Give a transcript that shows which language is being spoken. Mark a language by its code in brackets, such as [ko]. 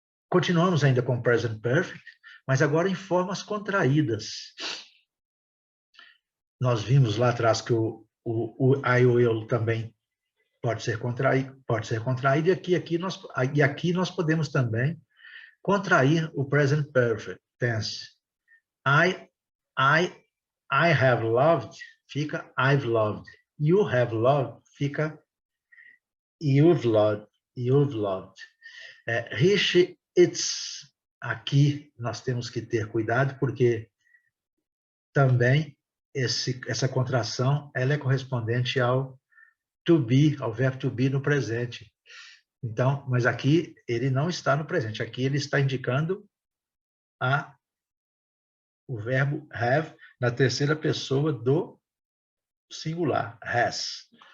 [pt] continuamos ainda com o present perfect, mas agora em formas contraídas. Nós vimos lá atrás que o I will também pode ser contraído, e aqui nós podemos também contrair o present perfect tense. [en] I have loved, [pt] fica [en] I've loved. You have loved, [pt] fica [en] you've loved. He, she, it's. [pt] Aqui nós temos que ter cuidado, porque também essa contração ela é correspondente ao to be, ao verbo to be no presente. Então, mas aqui ele não está no presente, aqui ele está indicando o verbo have na terceira pessoa do singular, has.